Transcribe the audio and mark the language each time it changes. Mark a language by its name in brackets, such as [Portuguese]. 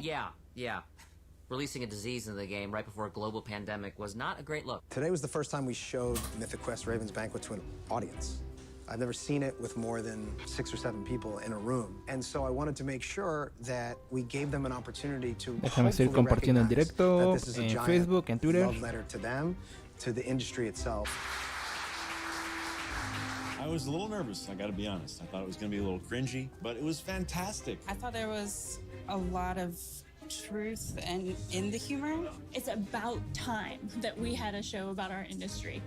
[English] Yeah. Releasing a disease into the game right before a global pandemic was not a great look. Today was the first time we showed Mythic Quest Raven's Banquet to an audience. I've never seen it with more than 6 or 7 people in a room. And so I wanted to make sure that we gave them an opportunity to [Spanish] Déjame seguir compartiendo en directo en Facebook, en Twitter. [English] Love letter to them, to the industry itself. I was a little nervous, I gotta be honest. I thought it was gonna be a little cringy, but it was fantastic. I thought there was a lot of truth and in the humor. It's about time that we had a show about our industry.